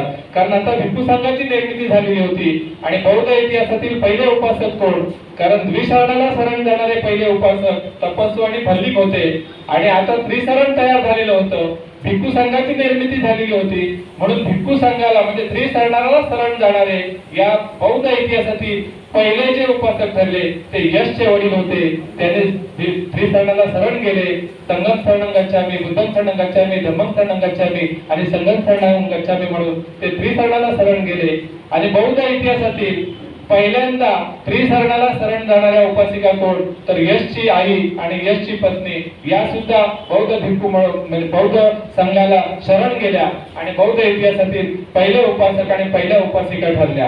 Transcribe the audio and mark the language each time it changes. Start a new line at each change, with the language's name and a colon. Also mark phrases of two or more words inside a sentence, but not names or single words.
Marathi: कारण आता भिक्खू संघाची निर्मिती झालेली होती आणि बौद्ध इतिहासातील पहिले उपासक कोण, कारण द्विशरणाला शरण जाणारे पहिले उपासक तपस्वी आणि भल्लिक होते आणि आता त्रिशरण तयार झालेलं होतं, भिक्खू संघाची निर्मिती झालेली होती. म्हणून भिक्खू संघाला म्हणजे त्रिशरणाला शरण जाणारे या बौद्ध इतिहासातील पहिले जे उपासक ठरले ते यशचे वडील होते. त्याने त्रिशरणाला शरण गेले.
Pali: संघं शरणं गच्छामि, बुद्धं शरणं गच्छामि, धम्मं शरणं गच्छामि आणि संघं शरणं गच्छामि
Marathi: म्हणून ते त्रिशरणाला शरण गेले. आणि बौद्ध इतिहासातील पहिल्यांदा त्रिशरणाला शरण जाणाऱ्या उपासिका कोण तर यशची आई आणि यशची पत्नी या सुद्धा बौद्ध भिक्खू म्हणजे बौद्ध संघाला शरण गेल्या आणि बौद्ध इतिहासातील पहिले उपासक आणि पहिल्या उपासिका ठरल्या.